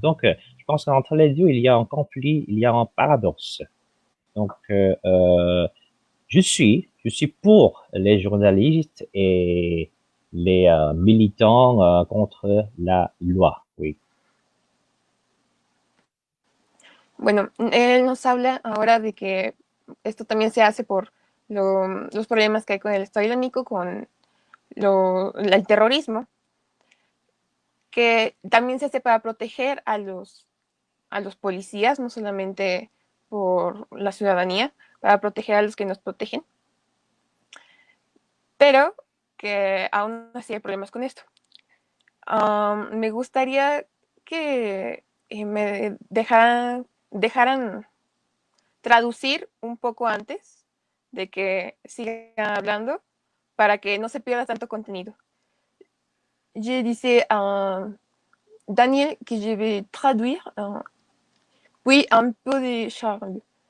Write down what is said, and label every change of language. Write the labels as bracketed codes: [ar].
[fr] Donc, je pense qu'entre les deux, il y a un conflit, il y a un paradoxe. Donc, je suis pour les journalistes et les militants contre la loi, oui. [es] Bueno, él nos habla ahora de que esto también se hace por los problemas que hay con el Estado Islámico, con el terrorismo, que también se hace para proteger a los policías, no solamente por la ciudadanía, para proteger a los que nos protegen, pero que aún así hay problemas con esto. Me gustaría que me dejaran traducir un poco antes de que siga hablando para que no se pierda tanto contenido. [fr] Je disais à Daniel que je vais traduire, puis un peu de Charles.